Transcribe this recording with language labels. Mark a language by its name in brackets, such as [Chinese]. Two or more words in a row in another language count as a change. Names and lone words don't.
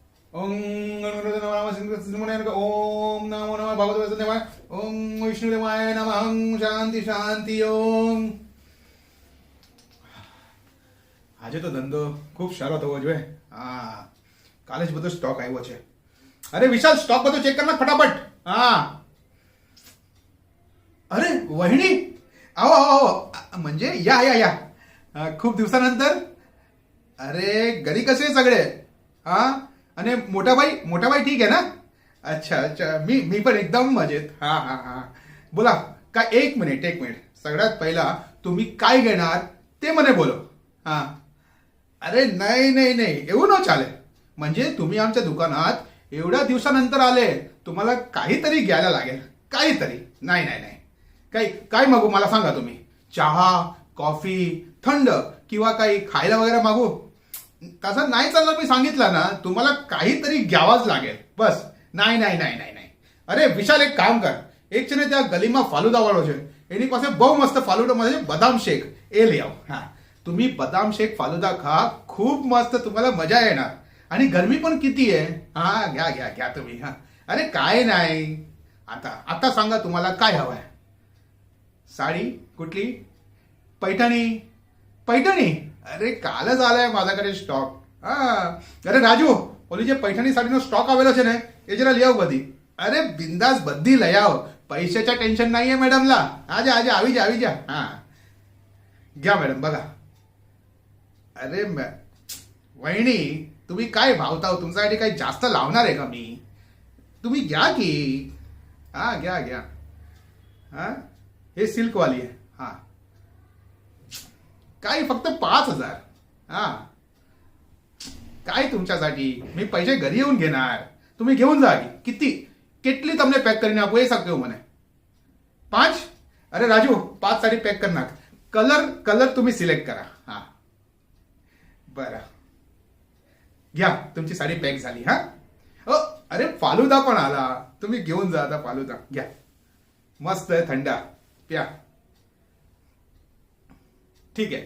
[Sanskrit] ओम गणपती नमः सिंह ओम नमो नमः भगवते वासुदेवाय ओम विष्णुदेवाय नमः शान्ति शान्ति ओम्. [Gujarati] આજે તો ધંધો ખૂબ સારો થવો જોઈએ. હા, કાલે જ બધો સ્ટોક આવ્યો છે. અરે વિશાલ, સ્ટોક બધો ચેક કર નાખ ફટાફટ. હા, [Marathi] अरे वहिनी, [Hindi] आओ आओ आओ. [Marathi] म्हणजे या या या. खूप दिवसानंतर. अरे घरी कसे सगळे? हा, आणि [Hindi] मोठा भाई [Marathi] ठीक आहे ना? अच्छा अच्छा, मी पण एकदम मजेत. हा हा हा, बोला काय. एक मिनिट. सगळ्यात पहिला तुम्ही काय घेणार ते [Gujarati] મને બોલો. [Marathi] हा. अरे नाही नाही नाही, એવું न चालेल. म्हणजे तुम्ही आमच्या दुकानात एवढ्या दिवसानंतर आले, तुम्हाला काहीतरी घ्यायला लागेल. काहीतरी. नाही नाही नाही, काय मागू मला सांगा तुम्ही. चहा, कॉफी, थंड किंवा काही खायला वगैरे मागू? तसं नाही चाललं. मी सांगितलं ना, तुम्हाला काहीतरी घ्यावाच लागेल. बस. नाही नाही नाही नाही नाही. अरे विशाल, एक [Gujarati] કામ કર. એક છે ને ત્યાં ગલીમાં ફાલુદા વાળો છે, એની પાસે બહુ મસ્ત ફાલુદા મળે છે, બદામ શેક. એ લઈ આવો. હા, [Marathi] तुम्ही बदाम शेक फालुदा खा. खूप मस्त, तुम्हाला मजा येणार. आणि गरमी पण किती आहे. हा, घ्या घ्या घ्या तुम्ही. हा. अरे काय नाही. आता आता सांगा तुम्हाला काय हवंय. साडी कुठली? पैठणी. पैठणी? अरे कालच आलाय माझ्याकडे स्टॉक. [Gujarati] હા. અરે રાજુ, ઓલી જે पैठणी સાડીનો સ્ટોક આવેલો છે ને, એ જરા લઈ આવ બધી. અરે બિંદાસ બધી લઈ આવ. પૈસાच्या ટેન્શન [Marathi] नाहीये मॅडमला. [Hindi] आजा आजा, [Gujarati] આવી જા. [Marathi] हा, घ्या मॅडम, बघा. अरे वहिनी, तुम्ही काय भावता हो? तुमच्यासाठी काही जास्त लावणार आहे का मी? तुम्ही घ्या की. हा, घ्या. हा, हे सिल्कवाली आहे. हा, काय फक्त 5,000. हा, काय तुमच्यासाठी मी पैसे घरी येऊन घेणार. तुम्ही घेऊन जा की. [Gujarati] કેટલી તમને પેક કરીને આપું એ શકજો મને? 5? [Marathi] अरे राजू, 5 साडी पॅक कर नाख. कलर तुम्ही सिलेक्ट करा. हा, बरं. घ्या, तुमची साडी पॅक झाली. हा. अरे फालुदा पण आला. तुम्ही घेऊन जा आता फालुदा. घ्या, मस्त आहे, थंड. प्या. ठीक आहे वहिनी, नमस्कार.